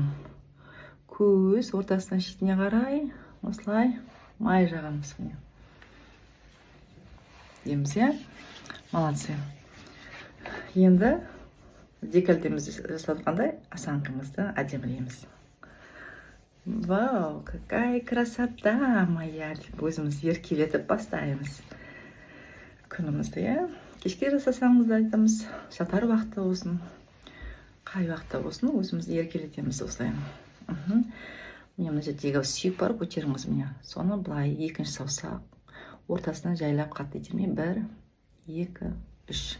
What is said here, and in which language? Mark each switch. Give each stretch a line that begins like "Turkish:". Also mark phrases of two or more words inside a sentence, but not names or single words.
Kazakh: Көз ортасынан шетіне қарай, осылай май жағамыз. Дейміз, молодцы. Енді декольтемізді жасатқандай осанкамызды әдемілейміз.
Russian: Вау, какая красота моя!
Kazakh: Өзіміз еркелетіп бастаймыз күнімізді, кешке жасасаңыз да айтамыз, жатар уақытта болсын, қай уақытта болсын, өзімізді еркелетеміз осылай. Міне мына жердегі сүйек бар, көтеріңіз міне. Соны былай екінші саусақ ортасынан жайлап қатты итермей 1, 2, 3.